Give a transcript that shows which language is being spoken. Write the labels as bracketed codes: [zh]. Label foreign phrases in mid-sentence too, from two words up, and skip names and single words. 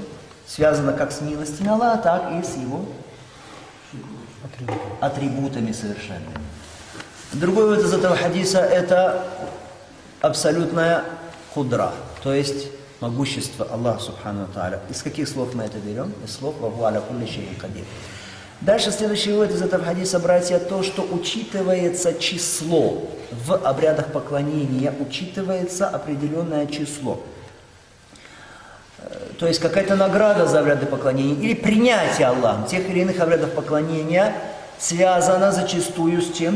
[ru] Связано как с милостями Аллаха, так и с Его атрибутами совершенными. Другой вот из этого хадиса – это абсолютная худра, то есть могущество Аллаха [ar] سبحانه وتعالى. [ru] Из каких слов мы это берем? Из слов [ar] «وعلى كل شيء قدير». [ru] Дальше следующий вывод из этого хадиса, братья, то, что учитывается число. В обрядах поклонения учитывается определенное число. То есть какая-то награда за обряды поклонения или принятие Аллахом тех или иных обрядов поклонения связано зачастую с чем?